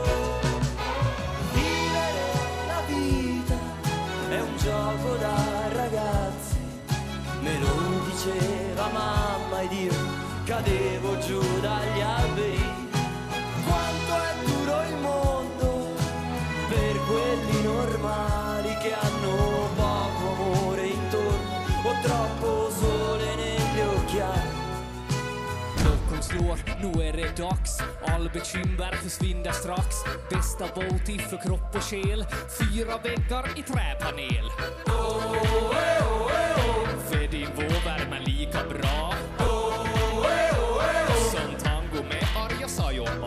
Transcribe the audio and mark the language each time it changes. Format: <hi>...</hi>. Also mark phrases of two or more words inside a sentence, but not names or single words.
<it>Vivere la vita è un gioco da ragazzi, me lo diceva mamma ed io cadevo giù dagli alberi. Quanto è duro il mondo per quelli normali che hanno poco amore intorno o troppo sole negli occhiali.</it> <sv>Klockan slår, nu är det dags. All bekymmer försvinner strax. Bästa boti för kropp och själ. 4 väggar i träpanel. För din vårvärme lika bra som tango med Arja Saijonmaa.</sv>